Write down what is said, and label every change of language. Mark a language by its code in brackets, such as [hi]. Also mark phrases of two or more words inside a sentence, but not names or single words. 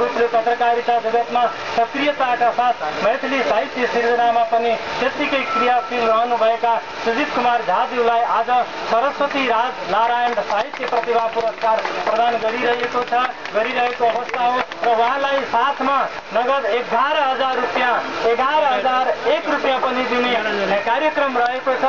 [ne] रूप में पत्रकारिता जगत में सक्रियता का साथ मैथिली साहित्य सिर्जना में पनि त्यतिकै क्रियाशील रहनुभएका सुजित कुमार झाज्यूलाई आज सरस्वती राज नारायण साहित्य प्रतिभा पुरस्कार प्रदान गरिरहेको अवस्था हो र उहाँलाई साथमा नगद 11,000 रुपियाँ 11,001 रुपियाँ पनि दिने कार्यक्रम रहेको छ।